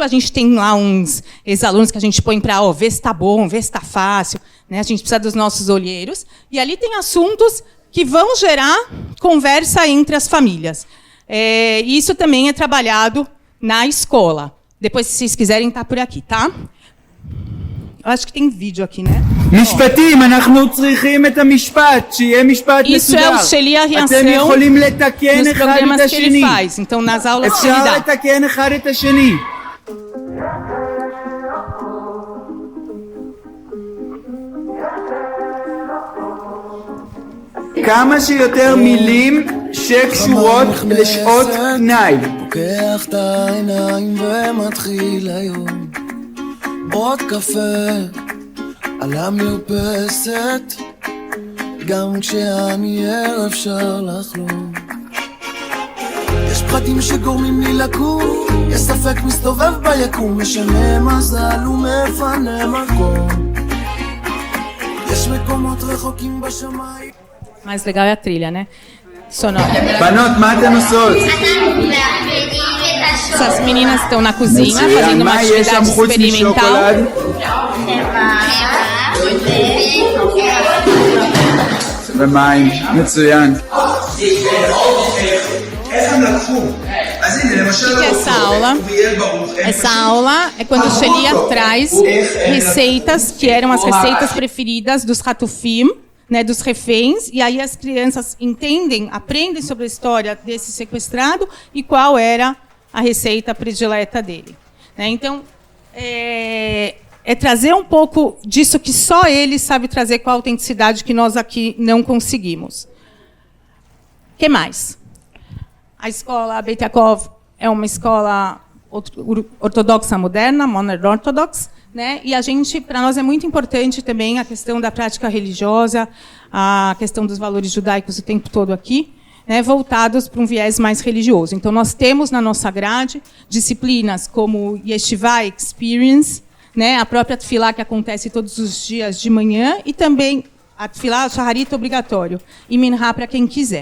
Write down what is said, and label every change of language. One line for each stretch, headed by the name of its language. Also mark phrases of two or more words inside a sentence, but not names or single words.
Portuguese: A gente tem lá uns ex-alunos que a gente põe para ver se está bom, ver se está fácil. Né? A gente precisa dos nossos olheiros. E ali tem assuntos que vão gerar conversa entre as famílias. Isso também é trabalhado na escola. Depois, se vocês quiserem, está por aqui, tá? Eu acho que tem vídeo aqui, né?
Hebrew: משפטים, אנחנו צריכים את המשפט, שיהיה משפט מסודר.
Portuguese: Isso é o Sheliach em ação
Hebrew: אתם יכולים לתקן
Portuguese: nos
Hebrew: אחד את
Portuguese: programas que ele
Hebrew: השני.
Portuguese: faz. Então, nas aulas que ele
Hebrew: אפשר
Portuguese: dá.
Hebrew: לתקן אחד את השני. כמה שיותר מילים שקשורות לשעות פנאי. פוקח את העיניים ומתחיל היום עוד קפה על המרפסת גם כשאני ער אפשר לחלום יש פחדים שגורמים לי לקום יש ספק מסתובב ביקום משנה מזל ומפנה מקום יש מקומות רחוקים בשמיים
Portuguese: Mais legal é a trilha, né? Sonora.
Hebrew: בנות, מה אתן עושות?
Portuguese: Essas meninas estão na cozinha
Hebrew: מצוין,
Portuguese: fazendo uma
Hebrew: מה יש שם
Portuguese: atividade
Hebrew: חוץ משוקולד?
Portuguese: experimental.
Hebrew: ומים, מצוין.
Portuguese: O que é essa aula? Essa aula é quando o Sheliach traz receitas que eram as receitas preferidas dos Hatufim, né, dos reféns, e aí as crianças aprendem sobre a história desse sequestrado e qual era a receita predileta dele. Né? Então, é trazer um pouco disso que só ele sabe trazer com a autenticidade que nós aqui não conseguimos. O que mais? A escola Beit Yaakov é uma escola ortodoxa moderna,
English: modern orthodox,
Portuguese: né? E para nós é muito importante também a questão da prática religiosa, a questão dos valores judaicos o tempo todo aqui, né, voltados para um viés mais religioso. Então, nós temos na nossa grade disciplinas como Yeshiva Experience, né, a própria Tefilá, que acontece todos os dias de manhã, e também a
Hebrew: תפילה שחרית
Portuguese: obrigatório, e Minha para quem quiser.